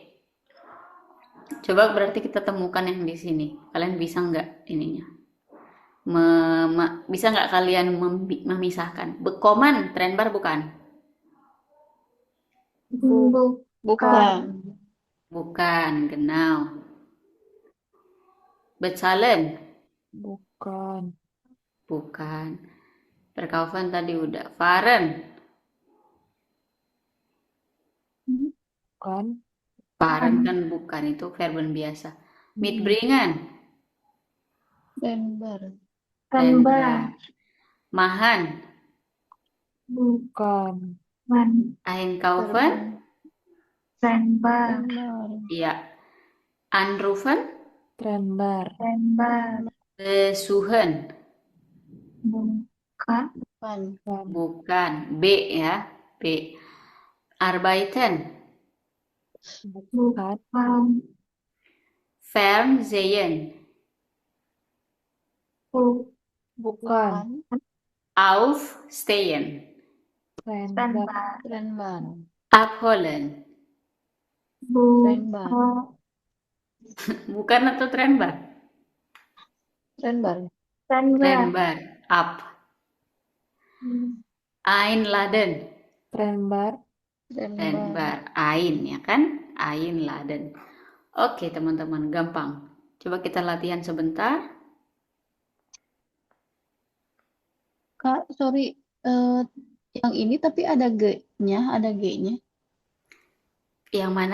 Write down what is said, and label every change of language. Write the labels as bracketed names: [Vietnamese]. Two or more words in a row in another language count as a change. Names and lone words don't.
[Indonesian] Coba berarti kita temukan yang di sini. Kalian bisa nggak ininya? Bisa nggak kalian memisahkan? Bekoman, Trennbar bukan? Bukan. Bukan, genau. Bezahlen? Bukan. Bukan. Verkaufen tadi udah. Fahren? Bukan. Fahren kan bukan, itu verben biasa. Mitbringen? Trennbar. Trennbar. Mahan? Bukan. Einkaufen? Trennbar. Trennbar. Iya. Anrufen? Trennbar. Trennbar. Besuchen? Bukan. Bukan. Bukan. B ya. B. Arbeiten? Bukan. Fernsehen? Bukan. Aufstehen? Trennbar. Trennbar. Abholen? Trennbar. Bukan atau Trennbar? Trennbar. Trennbar. Ab. Einladen? Trennbar. Trennbar. Ein ya kan? Einladen. Oke teman-teman, gampang. Coba kita latihan sebentar. Kak, sorry. Yang ini tapi ada G-nya, Yang mana?